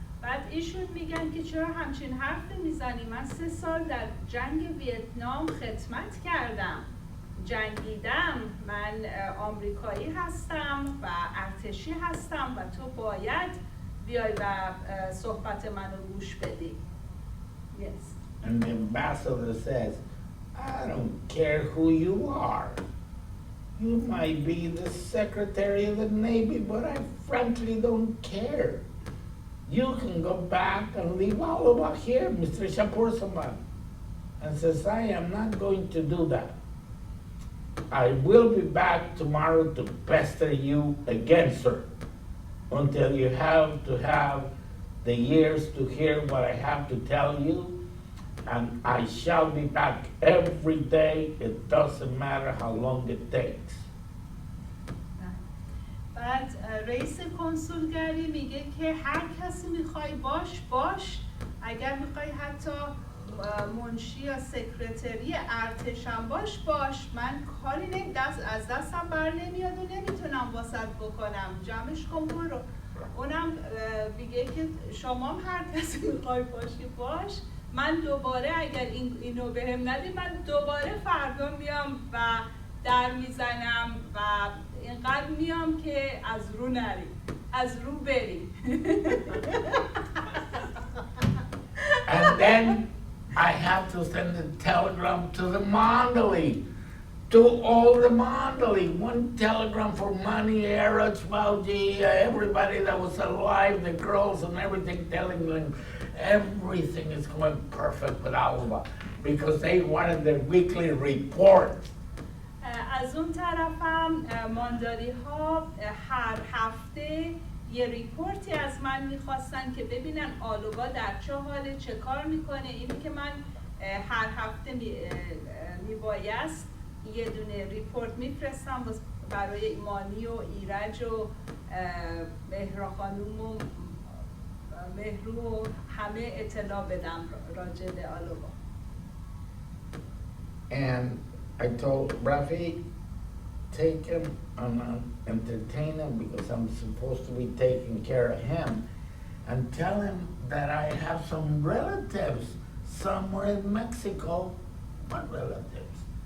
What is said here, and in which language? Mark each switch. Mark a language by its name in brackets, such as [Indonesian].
[Persian] بعد ایشون میگن که چرا همچین حرف میزنی؟ من 3 سال در جنگ ویتنام خدمت کردم، جنگیدم، من آمریکایی هستم و ارتشی هستم و تو باید بیای و صحبت منو گوش بدی. [English] Yes. And the ambassador says, I don't care who you are. You might be the Secretary of the Navy, but I frankly don't care. You can go back and leave all over here, Mr. Shapursaman. And says, I am not going to do that. I will be back tomorrow to pester you again, sir, until you have to have the years to hear what I have to tell you, and I shall be back every day. It doesn't matter how long it takes. [Persian] بعد رئیس کنسولگری میگه که هر کسی میخوای باش، اگر میخوای حتی منشی یا سکرتری ارتشم باش، من کاری از دستم بر نمیاد و نمیتونم واسط بکنم، جمعش کن برو. اونم میگه که شما هم هر کسی میخوای باش، من دوباره اگر اینو بهم ندی، من دوباره فردا میام و در میزنم و اینقدر میام که از رو بری. [English] And then I have to send a telegram to the Mandalay, to all the Mandalay. One telegram for Mani, Erich, Valji, everybody that was alive, the girls and everything, telling them everything is going perfect with Alba because they wanted their weekly report. [Persian] از اون طرفم مانداری ها هر هفته یه ریپورتی از من میخواستن که ببینن آلوبا در چه حاله، چه کار میکنه. اینی که من هر هفته میبایست یه دونه ریپورت میفرستم برای ایمانی و ایرج و مهرا خانوم و مهرو و همه اطلاع بدم راجع به آلوبا. [English] And I told Rafi, take him and entertain him because I'm supposed to be taking care of him, and tell him that I have some relatives somewhere in Mexico. What relatives?